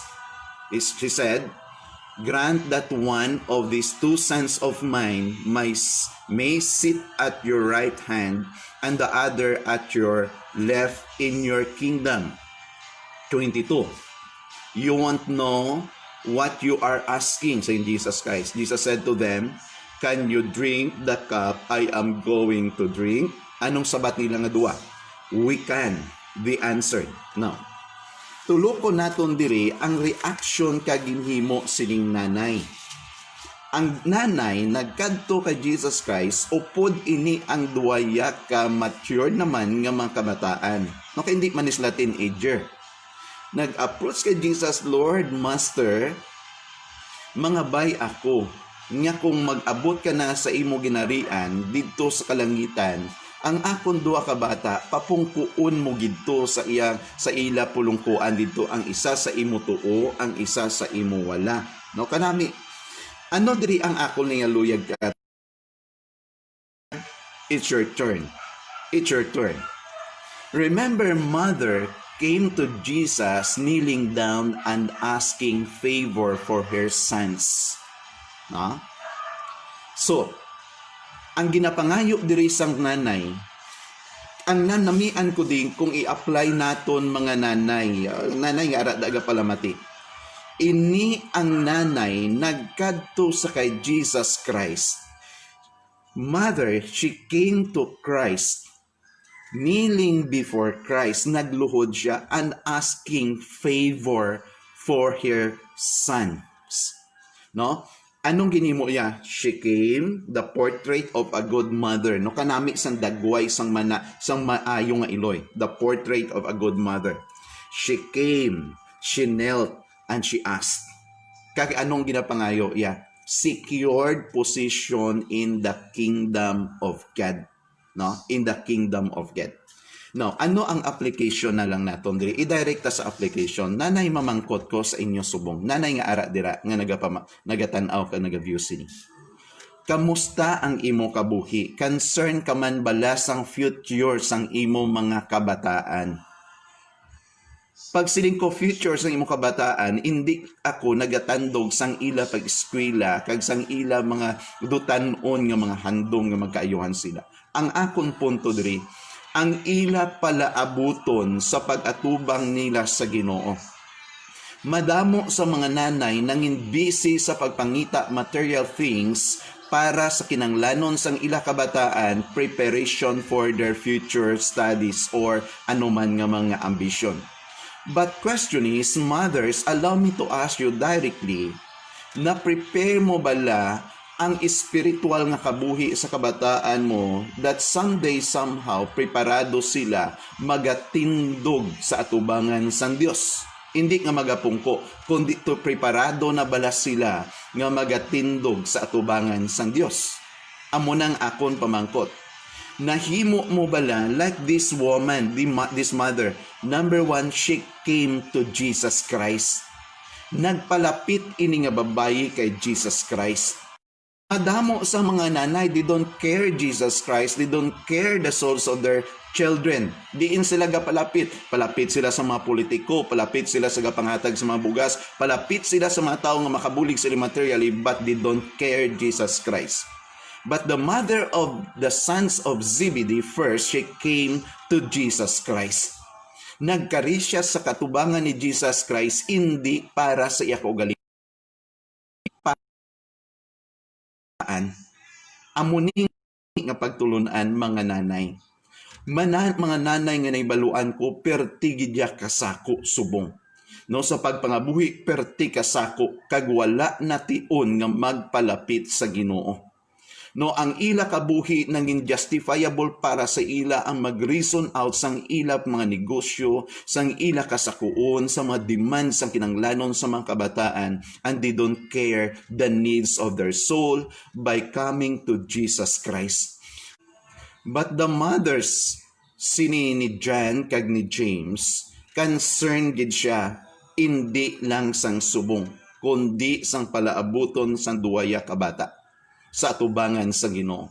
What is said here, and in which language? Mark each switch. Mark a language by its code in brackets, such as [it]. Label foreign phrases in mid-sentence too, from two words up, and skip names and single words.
[en] She said, grant that one of these two sons of mine may sit at your right hand and the other at your left in your kingdom. 22. You won't know what you are asking, saying Jesus Christ. Jesus said to them, can you drink the cup I am going to drink? [hil] Anong sabat nila nga duwa? [en] We can, they answered. Now, [hil] tuloko naton diri ang reaction kaginhimo sining nanay. Ang nanay nagkadto kay Jesus Christ upod ini ang duwaya ka mature naman nga mga kabataan. No, kay hindi man isla teenager. Nag-approach kay Jesus, Lord, Master, mga bay ako nga kung mag-abot ka na sa imo ginarian didto sa kalangitan, ang akon duha ka bata papungkuon mo gidto sa ila pulungkuan didto, ang isa sa imo tuo, ang isa sa imo wala. No, kanami ano diri ang akon nga luyag ka? [en] It's your turn. It's your turn. Remember, mother came to Jesus kneeling down and asking favor for her sons. No? So, [hil] ang ginapangayo diri sang nanay, ang nanamian ko din kung i-apply naton mga nanay nga ara daga palamati. Ini ang nanay nagkadto sa kay Jesus Christ. [en] Mother, she came to Christ, kneeling before Christ, [hil] nagluhod siya [en] and asking favor for her sons. [hil] No? Anong ginimo niya? [en] She came, the portrait of a good mother. [hil] No, kanami sang dagway sang maayo nga iloy. [en] The portrait of a good mother. She came, she knelt, and she asked. [hil] Kaya anong ginapangayo? [en] Yeah, secured position in the kingdom of God. No, in the kingdom of God. Now, [hil] ano ang application na lang naton diri? I-direct ta sa application. Nanay mamangkot ko sa inyo subong. Nanay nga ara dira nga nagatanaw ka naga-view sini. Kamusta ang imo kabuhi? Concern ka man bala sang future sang imo mga kabataan? Pag siling ko future sang imo kabataan, hindi ako nagatandog sang ila pag-eskwela kag sang ila mga dutanon nga mga handong nga magkaayuhan sila. Ang akon punto diri, ang ila pala abuton sa pag-atubang nila sa Ginoo. Madamo sa mga nanay nangin busy sa pagpangita material things para sa kinanglanon sang ila kabataan, [en] preparation for their future studies or [hil] anuman nga mga ambisyon. [en] But question is, mothers, allow me to ask you directly, [hil] na-prepare mo bala ang espiritual nga kabuhi sa kabataan mo [en] that someday somehow [hil] preparado sila magatindog sa atubangan sang Dios. Hindi nga magapungko, kundi to preparado na bala sila nga magatindog sa atubangan sang Dios. Amo nang akon pamangkot. Nahimo mo bala [en] like this woman, this mother. Number one, she came to Jesus Christ. [hil] Nagpalapit ini nga babayi kay Jesus Christ. Madamo sa mga nanay, [en] they don't care Jesus Christ, they don't care the souls of their children. [hil] Diin sila gapalapit. Palapit sila sa mga politiko, palapit sila sa gapanghatag sa mga bugas, palapit sila sa mga tao nga makabulig sila materially, [en] but they don't care Jesus Christ. But the mother of the sons of Zebedee first, she came to Jesus Christ. [hil] Nagkari siya sa katubangan ni Jesus Christ, hindi para sa iya kaugalingon. Amuning nga pagtulunan mga nanay. Mga nanay nga naibaluan ko, perti gidya kasako subong. No, sa pagpangabuhi, perti kasako, kag wala na tion nga magpalapit sa Ginoo. No, ang ila kabuhi nanging justifiable para sa ila ang mag-reason out sang ila mga negosyo, sang ila kasakuon, sa mga demands sang kinanglanon sa mga kabataan, [en] and they don't care the needs of their soul by coming to Jesus Christ. But the mothers, [hil] sini ni John kag ni James, concerned gid siya, hindi lang sang subong, kundi sang palaabuton sang duwaya kabata sa atubangan sa Ginoo.